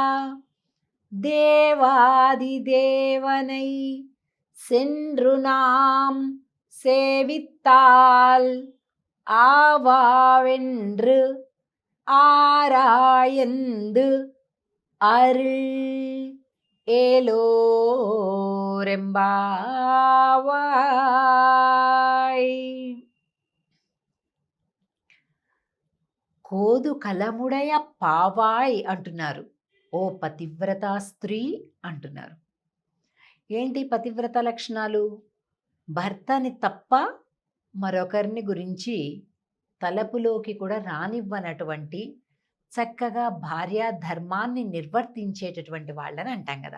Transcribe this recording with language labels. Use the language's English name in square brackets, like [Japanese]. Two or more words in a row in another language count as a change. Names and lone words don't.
[Tamil] தேவாதி தேவனை சென்று நாம் சேவித்தால் ஆவாவென்று ஆராயந்து அருள் ఏలోరెంబావాయ్. கோது கலமுடைய பாவாய் అంటున్నారు. [Telugu] ఓ పతివ్రత స్త్రీ అంటున్నారు. ఏంటి పతివ్రత లక్షణాలు? భర్తని తప్ప మరొకరిని గురించి తలపులోకి కూడా రానివ్వనటువంటి, చక్కగా భార్యా ధర్మాన్ని నిర్వర్తించేటటువంటి వాళ్ళని అంటాం కదా.